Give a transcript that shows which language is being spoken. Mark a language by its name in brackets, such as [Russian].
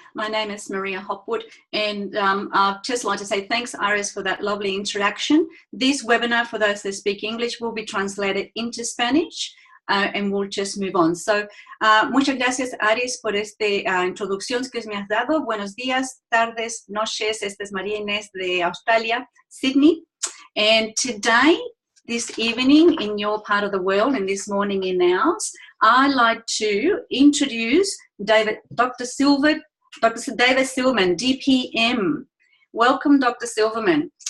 [English] My name is Maria Hopwood, and I'd just like to say thanks, Iris, for that lovely introduction. This webinar, for those that speak English, will be translated into Spanish, and we'll just move on. [Spanish] So, muchas gracias, Iris, por esta introducción que me has dado. Buenos días, tardes, noches. Esta es María Inés de Australia, Sydney. [English] And today, this evening in your part of the world and this morning in ours, I'd like to introduce Dr. Silverman, DPM. Welcome, Dr. Silverman.